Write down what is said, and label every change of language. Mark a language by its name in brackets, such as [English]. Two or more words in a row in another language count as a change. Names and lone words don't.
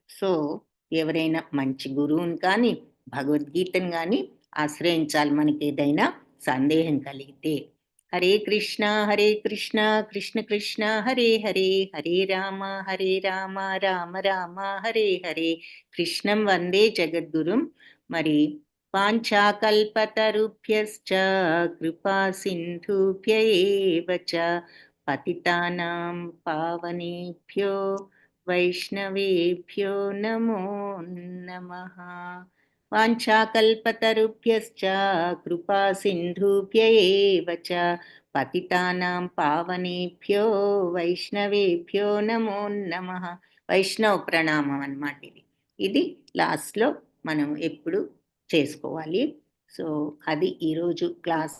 [Telugu] సో ఎవరైనా మంచి గురువుని కానీ భగవద్గీతను కానీ ఆశ్రయించాలి మనకి ఏదైనా సందేహం కలిగితే. [Sanskrit] హరే కృష్ణ కృష్ణ కృష్ణ హరే హరే, హరే రామ రామ రామ హరే హరే. కృష్ణం వందే జగద్గురుం. మరి వాంఛాకల్పతరుభ్యశ్చ కృపా సింధుభ్య ఏవ చ పతితానాం పావనేభ్యో వైష్ణవేభ్యో నమో నమః. వాంఛాకల్పతరుభ్యశ్చ కృపా సింధుభ్య ఏవ చ పతితానాం పావనేభ్యో వైష్ణవేభ్యో నమో నమః. [Telugu] వైష్ణవ ప్రణామం అన్నమాట ఇది లాస్ట్లో మనం ఎప్పుడు చేసుకోవాలి. సో అది ఈరోజు క్లాస్.